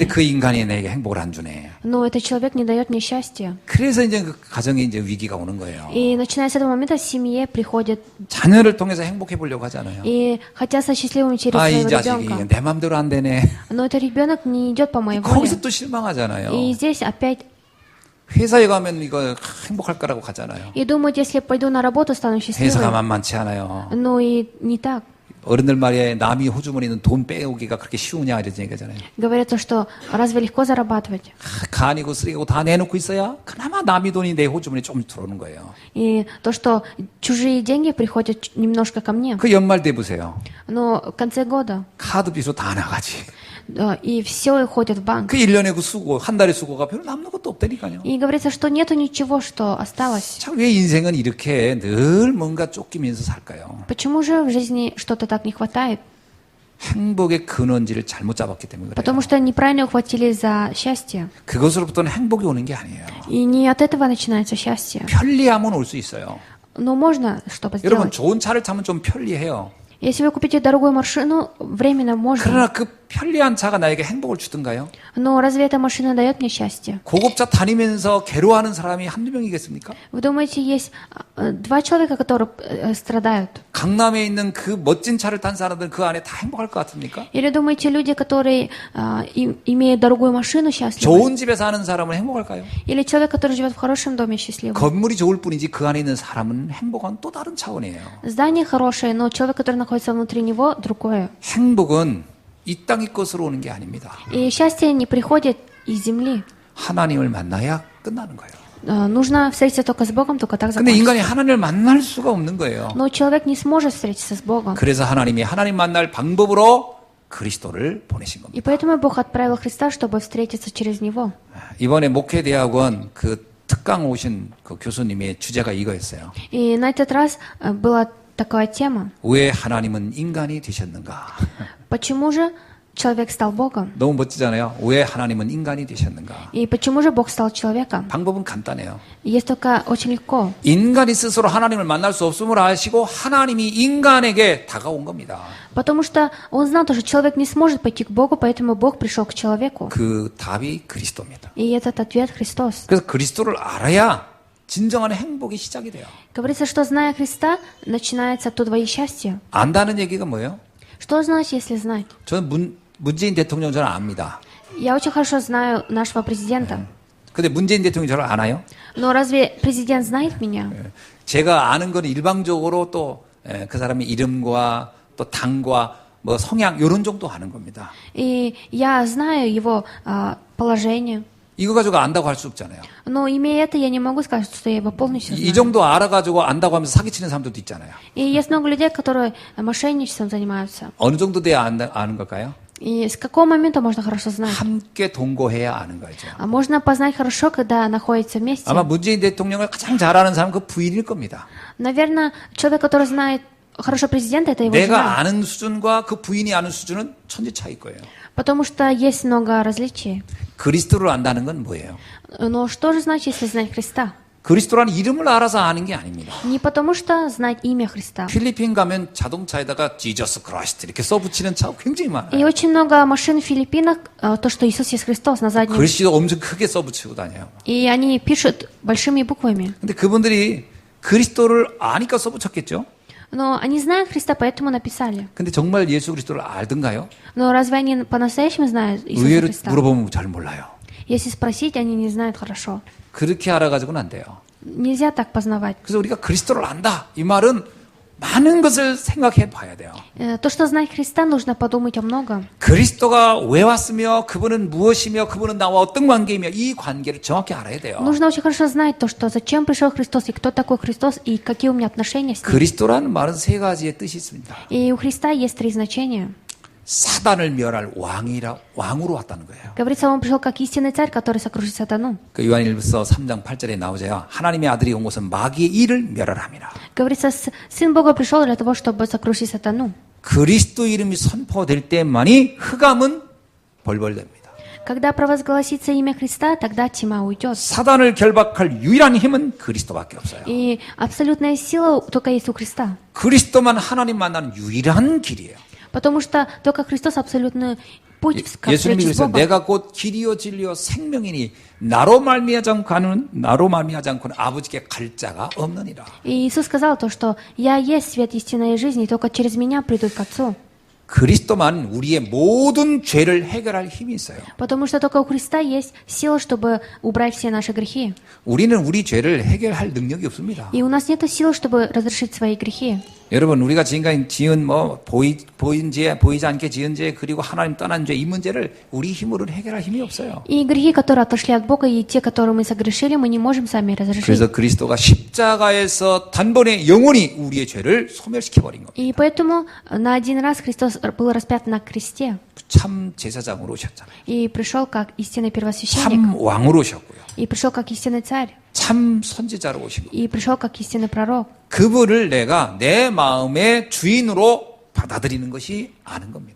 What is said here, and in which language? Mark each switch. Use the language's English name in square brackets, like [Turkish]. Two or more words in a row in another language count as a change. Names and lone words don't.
[Korean] 그 인간이 내게 행복을 안 주네. [Russian] Но этот человек не дает мне счастья. [Korean] 그래서 이제 그 가정에 이제 위기가 오는 거예요. [Russian] И начиная с этого момента в семье приходят [Korean] 자녀를 통해서 행복해 보려고 하잖아요. [Russian] и хотят стать счастливыми через [Korean] 아, 이 [Russian] своего [Korean] 자식이 [Russian] ребенка. [Korean] 내 맘대로 안 되네. [Russian] Но этот ребенок не идет по моей [Korean] 거기서 [Russian] воле. [Korean] 또 실망하잖아요. [Russian] И здесь опять [Korean] 회사에 가면 이거 행복할 거라고 가잖아요. [Russian] и думают, если пойду на работу, стану [Korean] 회사가 [Russian] счастливым. [Korean] 만만치 않아요. [Russian] Но и не так. [Korean] 어른들 말에 남이 호주머니는 돈 빼오기가 그렇게 쉬우냐 이런 얘기잖아요. [Russian] Говорится, что разве легко зарабатывать? [Korean] 간이고 쓰레기고 다 내놓고 있어야 그나마 남이 돈이 내 호주머니에 좀 들어오는 거예요. [Russian] И то, что чужие деньги приходят немножко ко мне. [Korean] 그 연말 때 보세요. [Russian] Но в конце года [Korean] 카드 빚으로 다 나가지. [Russian] и все уходит в банк. [Korean] 그 1년의 그 수고, 한 달의 수고가 별로 남는 것도 없다니까요. [Russian] И говорится, что нету ничего, что осталось. [Korean] 참 왜 인생은 이렇게 늘 뭔가 쫓기면서 살까요? [Russian] Почему же в жизни что-то так не хватает? [Korean] 행복의 근원지를 잘못 잡았기 때문에 그래요. [Russian] Потому что неправильно ухватились за счастье. [Korean] 그것으로부터는 행복이 오는 게 아니에요. [Russian] И не от этого начинается счастье. [Korean] 편리함은 올 수 있어요. [Russian] Но можно что-то [Korean] 여러분 [Russian] сделать. [Korean] 좋은 차를 타면 좀 편리해요. [Russian] Если вы купите дорогую машину, временно можно. [Korean] 그러나 그 편리한 차가 나에게 행복을 주든가요? [Russian] Но разве эта машина дает мне счастье? [Korean] 고급차 다니면서 괴로워하는 사람이 한두 명이겠습니까? [Russian] Вы думаете, есть два человека, которые страдают? [Korean] 강남에 있는 그 멋진 차를 탄 사람들은 그 안에 다 행복할 것 같습니까? [Russian] Или думаете, люди, которые имеют дорогую машину, счастливы? [Korean] 좋은 집에 사는 사람은 행복할까요? [Russian] Или человек, который живет в хорошем доме, счастливый? [Korean] 건물이 좋을 뿐이지 그 안에 있는 사람은 행복한 또 다른 차원이에요. [Russian] Здание хорошее, но человек, который находится внутри него, другое. [Korean] 행복은 이 땅의 것으로 오는 게 아닙니다. [Russian] И счастье не приходит из земли. [Korean] 하나님을 만나야 끝나는 거예요. [Russian] Нужно встретиться только с Богом, только так [Korean] 근데 [Russian] закончится. [Korean] 인간이 하나님을 만날 수가 없는 거예요. [Russian] Но человек не сможет встретиться с Богом. [Korean] 그래서 하나님이 하나님 만날 방법으로 그리스도를 보내신 겁니다. [Russian] И поэтому Бог отправил Христа, чтобы встретиться через Него. [Korean] 이번에 목회대학원 그 특강 오신 그 교수님의 주제가 이거였어요. [Russian] И на этот раз была такая тема. [Korean] 왜 하나님은 인간이 되셨는가? [Russian] Почему же человек стал Богом? [Korean] 너무 멋지잖아요. 왜 하나님은 인간이 되셨는가? [Russian] И почему же Бог стал человеком? [Korean] 방법은 간단해요. [Russian] Есть только очень легко. [Korean] 인간이 스스로 하나님을 만날 수 없음을 아시고 하나님이 인간에게 다가온 겁니다. [Russian] Потому что он знал, что человек не сможет пойти к Богу, поэтому Бог пришел к человеку. [Korean] 그 답이 그리스도입니다. [Russian] И этот ответ Христос. [Korean] 그래서 그리스도를 알아야 진정한 행복이 시작이 돼요. [Russian] Говорится, что зная Христа, начинается то твое счастье. [Korean] 안다는 얘기가 뭐예요? [Russian] Что значит, если знать? [Korean] 저는 문재인 대통령 저는 압니다. [Russian] Я очень хорошо знаю нашего президента. [Korean] 근데 문재인 대통령이 저를 아나요? [Russian] Но разве президент знает меня? [Korean] 제가 아는 건 일방적으로 또 그 사람의 이름과 또 당과 뭐 성향 이런 정도 아는 겁니다. [Russian] И я знаю его положение. [Korean] 이거 가지고 안다고 할 수 없잖아요. [Russian] Но имея это, я не могу сказать, что я его полностью [Korean] 이 [Russian] знаю. [Korean] 정도 알아가지고 안다고 하면서 사기치는 사람들도 있잖아요. [Russian] И есть много людей, которые мошенничеством занимаются. [Korean] 어느 정도 돼야 아는 걸까요? [Russian] И с какого момента можно хорошо знать? [Korean] 함께 동거해야 아는 거죠. [Russian] А можно познать хорошо, когда находятся вместе. [Korean] 아마 문재인 대통령을 가장 잘 아는 사람은 그 부인일 겁니다. [Russian] Наверное, человек, который знает хорошо президента, это его [Korean] 내가 [Russian] жена. [Korean] 아는 수준과 그 부인이 아는 수준은 천지 차이일 거예요. [Russian] Потому что есть много различий. [Korean] 그리스도를 안다는 건 뭐예요? [Russian] Но что же значит, если знать Христа? [Korean] 그리스도라는 이름을 알아서 아는 게 아닙니다. [Russian] Не потому что знать имя Христа. [Korean] 필리핀 가면 자동차에다가 지저스 크라이스트 이렇게 써붙이는 차 굉장히 많아요. [Russian] И очень много машин в Филиппинах, то, что Иисус есть Христос на заднем. [Korean] 글씨도 엄청 크게 써붙이고 다녀요. [Russian] И они пишут большими буквами. [Korean] 근데 그분들이 그리스도를 아니까 써붙였겠죠? [Russian] Но они знают Христа, поэтому написали. [Korean] 근데 정말 예수 그리스도를 알던가요? [Russian] Но разве они по-настоящему знают Иисуса [Korean] 의외로 [Russian] Христа? [Korean] 물어보면 잘 몰라요. [Russian] Если спросить, они не знают хорошо. [Korean] 그렇게 알아가지고는 안 돼요. [Russian] Нельзя так познавать. [Korean] 그래서 우리가 그리스도를 안다. 이 말은 많은 것을 생각해 봐야 돼요. [Russian] То, что знать Христа, нужно подумать о многом. [Korean] 그리스도가 왜 왔으며 그분은 무엇이며 그분은 나와 어떤 관계이며 이 관계를 정확히 알아야 돼요. [Russian] Нужно очень хорошо знать то, что зачем пришел Христос, и кто такой Христос, и какие у меня отношения с ним. [Korean] 그리스도라는 말은 세 가지의 뜻이 있습니다. [Russian] И у Христа есть три значения. [Korean] 사단을 멸할 왕으로 왔다는 거예요. [Russian] Говорится, он пришел как истинный царь, который сокрушит сатану. [Korean] 그 요한일서 3장 8절에 나오죠. 하나님의 아들이 온 것은 마귀의 일을 멸하람이라. [Russian] Говорится, Сын Бога пришел для того, чтобы сокрушить сатану. [Korean] 그리스도 이름이 선포될 때만이 흑암은 벌벌됩니다. [Russian] Когда провозгласится имя Христа, тогда тьма уйдет. [Korean] 사단을 결박할 유일한 힘은 그리스도밖에 없어요. [Russian] И абсолютная сила только есть у Христа. [Korean] 그리스도만 하나님 만나는 유일한 길이에요. [Russian] Потому что только Христос абсолютный путь к [Korean] 예수님이 [Russian] встрече с [Korean] 그래서 [Russian] Богом. [Korean] 내가 곧 길이요 진리요 생명이니 나로 말미하지 않고는 아버지께 갈 자가 없느니라. [Russian] И Иисус сказал то, что «Я есть свет истинной жизни, и только через меня придут к Отцу». [Korean] 그리스도만 우리의 모든 죄를 해결할 힘이 있어요. [Russian] Потому что только у Христа есть сила, чтобы убрать все наши грехи. [Korean] 우리는 우리 죄를 해결할 능력이 없습니다. [Russian] И у нас нет сил, чтобы разрешить свои грехи. [Korean] 여러분 우리가 지금까지 지은 보이지 않게 지은 죄 그리고 하나님 떠난 죄 이 문제를 우리 힘으로는 해결할 힘이 없어요. [Russian] И грехи, которые отошли от Бога, и те, которые мы согрешили, мы не можем сами разрешить. [Korean] 그래서 그리스도가 십자가에서 단번에 영원히 우리의 죄를 소멸시켜 버린 겁니다. [Russian] И поэтому на один раз Христос был распят на кресте [Korean] 참 제사장으로 오셨잖아요. [Russian] и пришел как истинный первосвященник, [Korean] 참 왕으로 오셨고요. [Russian] и пришел как истинный царь, [Korean] 참 선지자로 오신 거예요. [Russian] и пришел как истинный пророк. [Korean] 그분을 내가 내 마음의 주인으로 받아들이는 것이 아는 겁니다.